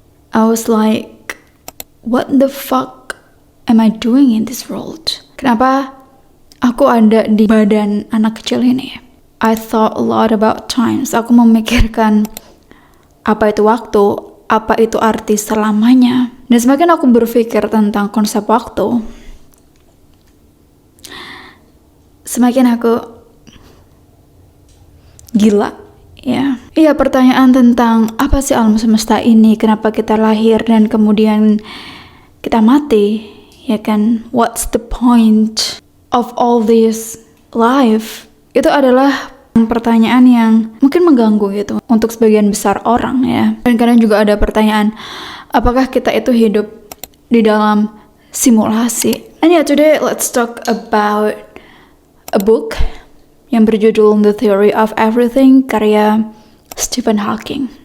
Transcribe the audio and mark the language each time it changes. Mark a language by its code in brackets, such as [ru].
[en] I was like, what the fuck am I doing in this world? [id] Kenapa aku ada di badan anak kecil ini? [en] I thought a lot about times. [id] Aku memikirkan apa itu waktu, apa itu arti selamanya. Dan semakin aku berpikir tentang konsep waktu, semakin aku gila. Ya, iya, pertanyaan tentang apa sih alam semesta ini, kenapa kita lahir dan kemudian kita mati, ya kan? [en] What's the point of all this life? [id] Itu adalah pertanyaan yang mungkin mengganggu gitu untuk sebagian besar orang, ya. Dan kadang juga ada pertanyaan, apakah kita itu hidup di dalam simulasi? [en] And yeah, today let's talk about a book [id] yang berjudul [en] The Theory of Everything, [id] karya [en] Stephen Hawking.